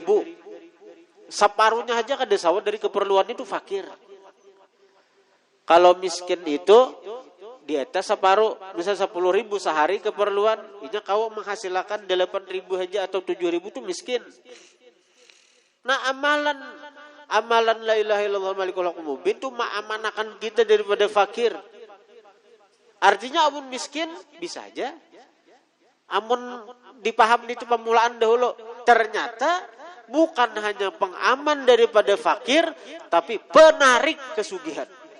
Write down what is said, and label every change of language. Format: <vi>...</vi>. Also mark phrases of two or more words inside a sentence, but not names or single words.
<bjn>Separuhnya aja kada sawat dari keperluan itu fakir. Kalau miskin itu di atas separuh, misal 10.000 sehari keperluan, inya kau menghasilkan 8.000 aja atau 7.000 itu miskin. Nah, amalan</bjn> <ar>لا إله إلا الله الملك الحق المبين</ar> <bjn>itu mengamankan kita daripada fakir. Artinya amun miskin bisa aja. Amun dipaham itu pemulaan dahulu, ternyata bukan hanya pengaman daripada fakir, tapi penarik kesugihan.</bjn>